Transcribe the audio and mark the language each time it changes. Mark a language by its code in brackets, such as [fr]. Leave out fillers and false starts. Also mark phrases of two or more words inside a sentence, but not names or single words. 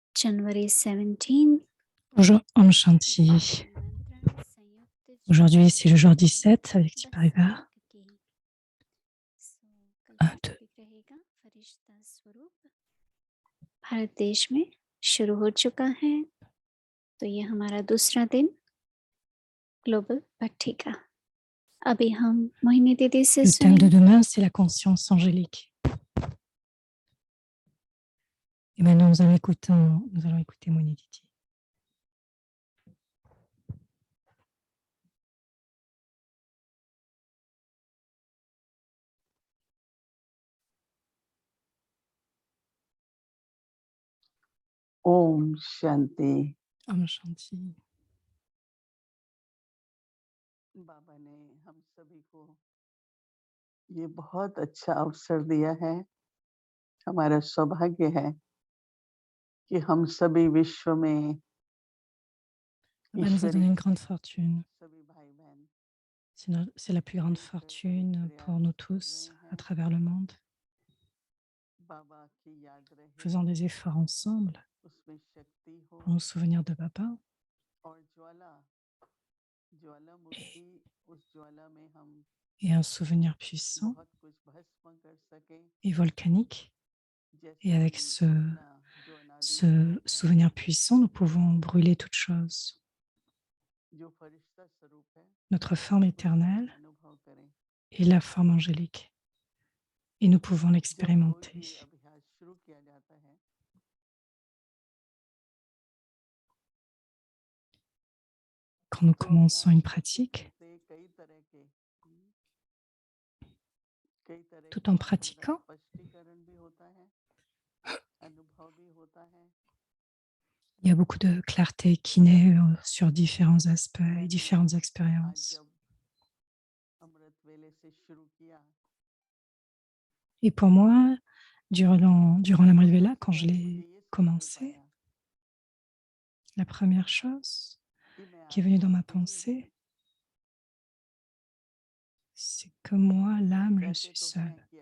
[en] January 17. [fr] Bonjour, [hi] Om Shanti. [fr] Aujourd'hui, c'est le jour 17 avec Tiparivar. 1, 2. [hi] भारत देश में शुरू हो चुका है, तो ये हमारा दूसरा दिन ग्लोबल भट्टिका। अभी हम मोहिनी दीदी से [fr] Le thème de demain, c'est la conscience angélique. Et maintenant, nous allons écouter Mohini Didi. [hi] ओम शांति। Om Shanti. बाबा ने हम सभी को ये बहुत अच्छा अवसर दिया है। हमारा सौभाग्य है कि हम सभी विश्व में [fr] Baba nous a donné une grande fortune. [hi] सभी भाई बहन [fr] C'est la plus grande fortune pour nous tous à travers le monde. [hi] बाबा की याद रहे, [fr] Faisons des efforts ensemble [hi] उसमें शक्ति हो [fr] pour nous souvenir de Baba [hi] और ज्वालामुखी, उस ज्वाला में हम [fr] et un souvenir puissant [hi] बहुत कुछ भस्म कर सके। [fr] et volcanique. [hi] जैसे [fr] Et avec [hi] कि [fr] ce [hi] अपना जो अनादि [fr] souvenir puissant, nous pouvons brûler toute chose. [hi] जो फरिश्ता स्वरूप है, [fr] Notre forme éternelle [hi] अनुभव करें। [fr] et la forme angélique. Et nous pouvons [hi] जब कोई [fr] l'expérimenter. [hi] भी अभ्यास शुरू किया जाता है, [fr] Quand nous commençons une pratique, [hi] कई तरह [fr] tout en pratiquant, [hi] स्पष्टीकरण भी होता है, अनुभव भी होता है। [fr] il y a beaucoup de clarté qui naît sur différents aspects et différentes expériences. [hi] अमृत वेले से शुरू किया, [fr] Et pour moi, durant l' [hi] Amrit Vela, [fr] quand je l'ai commencé, la première chose qui est venue dans ma pensée, c'est que moi, l'âme, je suis seule.